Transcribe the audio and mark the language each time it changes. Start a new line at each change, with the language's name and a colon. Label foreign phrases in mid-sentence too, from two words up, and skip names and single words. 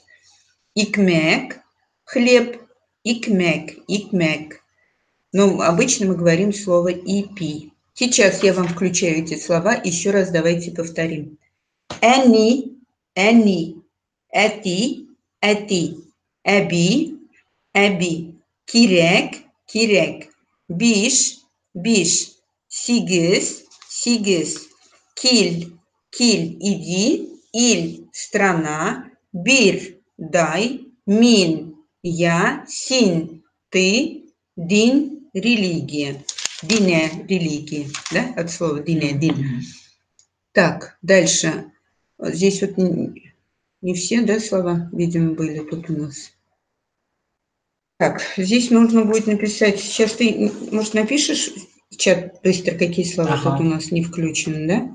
Tatar: Икмек. Хлеб. Икмек. Икмек.
Russian: Но обычно мы говорим слово «ипи». Сейчас я вам включаю эти слова. Еще раз давайте повторим.
Tatar: Эни, эни, эти, эти, эби, эби, кирек, кирек, биш, биш, сигис, сигис, киль, киль, иди, иль, страна, бир, дай, мин, я, син,
Russian: ты, дин, религия. Дине, религия, да, от слова дине, дин. Так, дальше. Здесь вот не все, да, слова, видимо, были тут у нас. Так, здесь нужно будет написать. Сейчас ты, может, напишешь в чат быстро, какие слова тут у нас не включены, да?